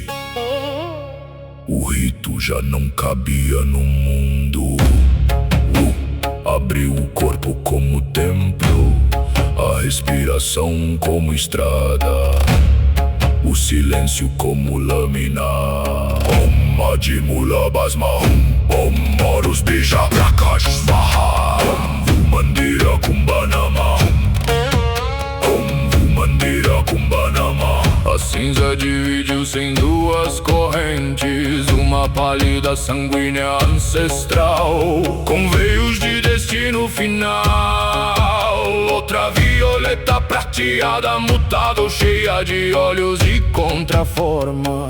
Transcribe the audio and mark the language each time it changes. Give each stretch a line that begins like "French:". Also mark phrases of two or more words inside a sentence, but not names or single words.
Portuguese: O rito já não cabia no mundo. Abriu o corpo como templo, a respiração como estrada, o silêncio como lâmina.
Sanskrit: Om Adimula Basma, Om Horus Bija Prakash Svaha, Om Mandira Kumbhanama, Om Mandira Kumbhanama.
Portuguese: A cinza dividiu-se em duas correntes, uma pálida sanguínea ancestral, com veios de destino final. Outra violeta prateada, mutável, cheia de olhos e contraformas.